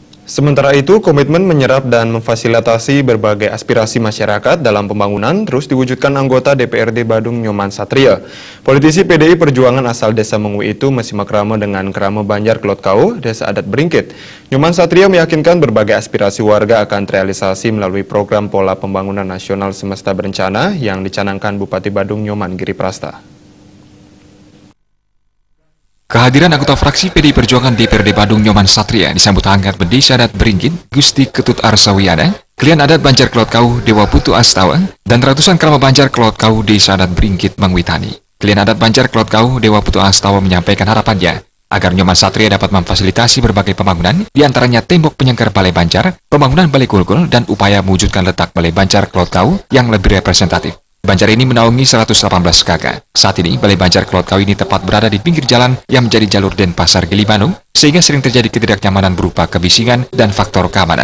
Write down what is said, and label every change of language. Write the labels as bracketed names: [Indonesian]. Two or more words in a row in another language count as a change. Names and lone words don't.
[Indonesian] Sementara itu, komitmen menyerap dan memfasilitasi berbagai aspirasi masyarakat dalam pembangunan terus diwujudkan anggota DPRD Badung Nyoman Satria. Politisi PDI Perjuangan asal Desa Mengwi itu masih makrama dengan Kerama Banjar Klotkau, Desa Adat Beringkit. Nyoman Satria meyakinkan berbagai aspirasi warga akan terrealisasi melalui program Pola Pembangunan Nasional Semesta Berencana yang dicanangkan Bupati Badung Nyoman Giriprasta. Kehadiran anggota fraksi PDI Perjuangan DPRD Badung Nyoman Satria disambut hangat Desa Adat Beringkit, Gusti Ketut Arsawiana, Klien Adat Banjar Klotkau, Dewa Putu Astawa, dan ratusan Kerama Banjar Klotkau Desa Adat Beringkit Mangwitani. Klien Adat Banjar Klotkau, Dewa Putu Astawa menyampaikan harapannya agar Nyoman Satria dapat memfasilitasi berbagai pembangunan, diantaranya tembok penyangkar Balai Banjar, pembangunan Balai Kulkul, dan upaya mewujudkan letak Balai Banjar Klotkau yang lebih representatif. Banjar ini menaungi 118 kakak. Saat ini, Balai Banjar Klotkau ini tepat berada di pinggir jalan yang menjadi jalur Denpasar Gili Bandung, sehingga sering terjadi ketidaknyamanan berupa kebisingan dan faktor keamanan.